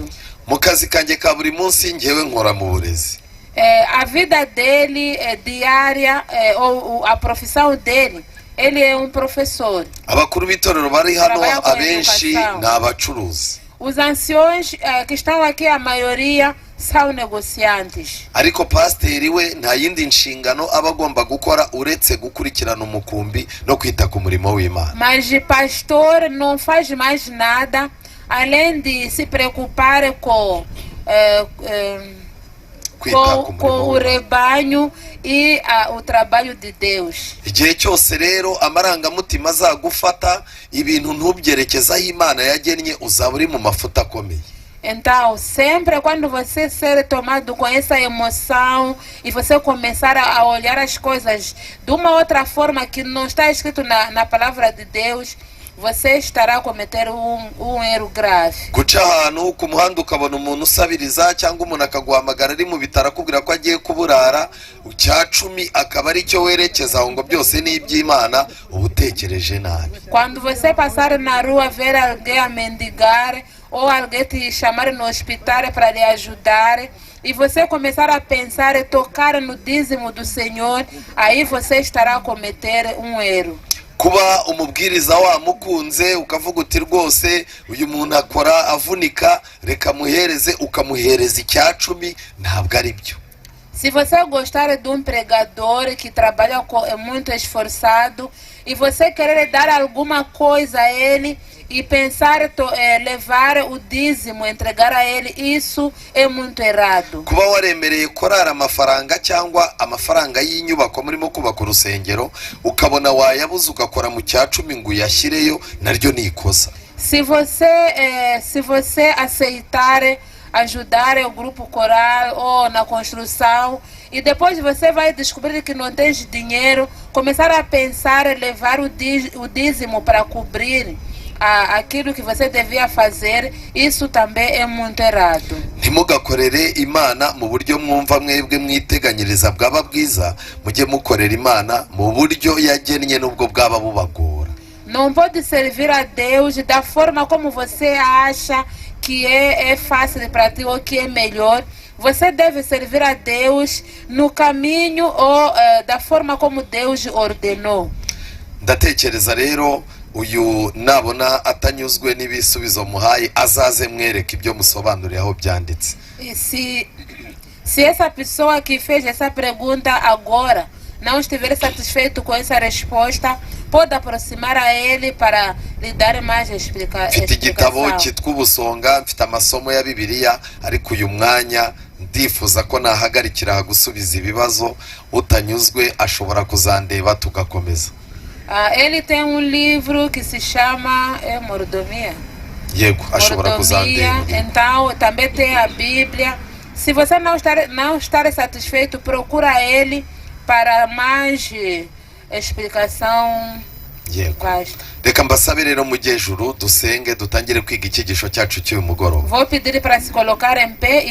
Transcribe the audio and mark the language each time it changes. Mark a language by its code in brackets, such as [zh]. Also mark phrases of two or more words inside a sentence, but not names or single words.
[rw] Mu kazi kanjye ka buri munsi njyewe nkora mu burezi. [pt] A vida dele diária, ou a profissão dele, ele é um professor. [rw] Abakuru b'itorero bari hano abenshi ni abacuruzi. [pt] Os anciões que estão aqui, a maioria são negociantes. [rw] Ariko pasteri we nta yindi nshingano aba agomba gukora uretse gukurikirana umukumbi no kwita ku murimo w'Imana. [pt] Mas o pastor não faz mais nada além de se preocupar com o rebanho e o trabalho de Deus. [rw] Igihe cyose rero amarangamutima azagufata, ibintu ntubyerekezaho Imana yagennye, uzaba uri mu mafuta akomeye. [pt] Então, sempre quando você ser tomado com essa emoção e você começar a olhar as coisas de uma outra forma que não está escrito na palavra de Deus, você estará a cometer um erro grave. [rw] Guca ahantu ku muhanda ukabona umuntu usabiriza cyangwa umuntu akaguhamagara ari mu bitaro akubwira ko agiye kuburara, cya 10 akaba ari cyo werekeza aho ngo byose ni iby'Imana, ubutekereje nabi. [pt] Quando você passar na rua ver alguém a mendigar ou alguém te chamar no hospital para lhe ajudar e você começar a pensar e tocar no dízimo do Senhor, aí você estará a cometer um erro. [rw] kuba umubwiriza wamukunze ukavuga uti rwose uyu muntu akora avunika reka muhereze ukamuhereza icyacumi, ntabwo ari byo. [pt] Se você gostar de um pregador que trabalha é muito esforçado e você querer dar alguma coisa a ele e pensar levar o dízimo, entregar a ele, isso é muito errado. [rw] Kuba waremereye korara amafaranga cyangwa amafaranga y'inyubako murimo kubaka urusengero ukabona wayabuze ugakora mu cyacumi ngo uyashyireyo, naryo ni ikosa. [pt] Se você aceitar ajudar o grupo coral ou na construção e depois você vai descobrir que não tem dinheiro, começar a pensar em levar o dízimo para cobrir aquilo que você devia fazer, isso também é muito errado. [rw] Ntimugakorere Imana mu buryo mwumva mwebwe mwiteganyiriza bwaba bwiza, mujye mukorera Imana mu buryo yagennye n'ubwo bwaba bubagora. [pt] Não pode servir a Deus da forma como você acha que é fácil para ti ou que é melhor. Você deve servir a Deus no caminho ou da forma como Deus ordenou. [rw] Ndatekereza rero uyu nabona atanyuzwe n'ibisubizo muhaye azaze mwereke ibyo musobanuriye aho byanditse. [pt] E se essa pessoa que fez essa pergunta agora não estiver satisfeito com essa resposta, pode aproximar a ele para lhe dar mais explicação. [rw] Mfite igitabo cyitwa Ubusonga, mfite amasomo ya Bibiliya, ariko uyu mwanya ndifuza ko nahagarikira gusubiza ibibazo, utanyuzwe ashobora kuzandeba tugakomeza. [pt] Ele tem livro que se chama Mordomia. [rw] Yego, ashobora kuzandeba. [pt] Então também tem a Bíblia. Se você não estar satisfeito, procura ele para mais explicação. [rw] Yego. Reka mbasabe rero mu gihe juru dusenge dutangire kwiga icyigisho cyacu cy'uyu mugoroba. [pt] Vou pedir para se colocar em pé e